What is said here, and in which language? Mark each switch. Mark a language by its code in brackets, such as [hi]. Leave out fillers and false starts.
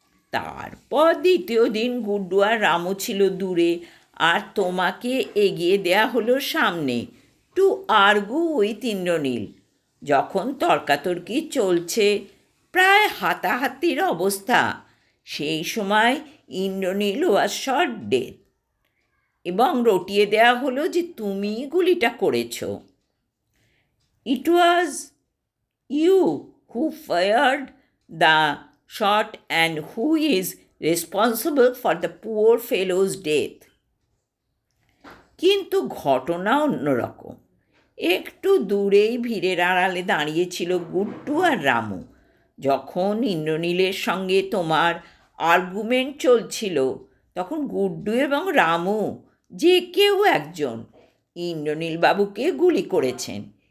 [bn] তারপর দ্বিতীয় দিন গুড্ডু আর রামু ছিল দূরে, আর তোমাকে এগিয়ে দেয়া হলো সামনে, [en] To argue with Indranil. [bn] যখন তর্কাতর্কি চলছে, প্রায় হাতাহাতির অবস্থা, সেই সময় ইন্দ্রনীল [en] was shot dead, [bn] এবং রটিয়ে দেয়া হলো যে তুমি গুলিটা করেছ। [en] It was you who fired the shot and who is responsible for the poor fellow's death. [bn] কিন্তু ঘটনা অন্যরকম। একটু দূরেই ভিড়ের আড়ালে দাঁড়িয়েছিল গুড্ডু আর রামু। যখন ইন্দ্রনীলের সঙ্গে তোমার আর্গুমেন্ট চলছিল, তখন গুড্ডু এবং রামু যে কেউ একজন ইন্দ্রনীল বাবুকে গুলি করেছেন।